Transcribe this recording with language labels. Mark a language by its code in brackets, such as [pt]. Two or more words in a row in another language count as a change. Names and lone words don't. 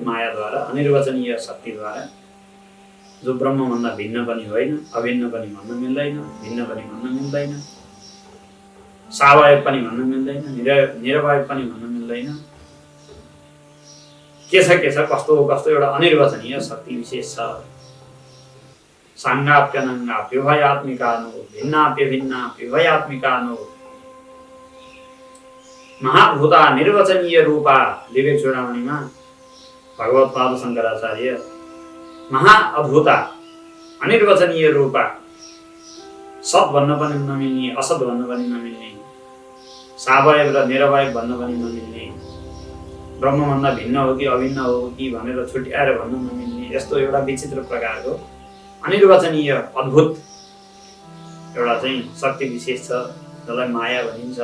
[ne] मायाद्वारा, अनिर्वचनीय शक्तिद्वारा, जो ब्रह्मभन्दा भिन्न पनि होइन, अभिन्न पनि भन्न मिल्दैन, भिन्न पनि भन्न मिल्दैन, सावयव पनि भन्न मिल्दैन, निरवयव पनि भन्न मिल्दैन, के छ कस्तो एउटा अनिर्वचनीय शक्ति विशेष छ। [sa] साङ्गाप्यनङ्गाप्युभयात्मिकानो भिन्नाप्यभिन्नाप्युभयात्मिकानो महाभूता निर्वचनीय रूपा। [ne] विवेक चूडामणिमा भगवत्पाद शङ्कराचार्य [sa] महाअद्भुता अनिर्वचनीय रूपा, [ne] सत् भन्न पनि नमिल्ने, असत् भन्न पनि नमिल्ने, सावयव र निरवयव भन्न पनि नमिल्ने, ब्रह्मभन्दा भिन्न हो कि अभिन्न हो कि भनेर छुट्याएर भन्न नमिल्ने, यस्तो एउटा विचित्र प्रकारको अनिर्वचनीय अद्भुत एउटा चाहिँ शक्ति विशेष छ जसलाई माया भनिन्छ।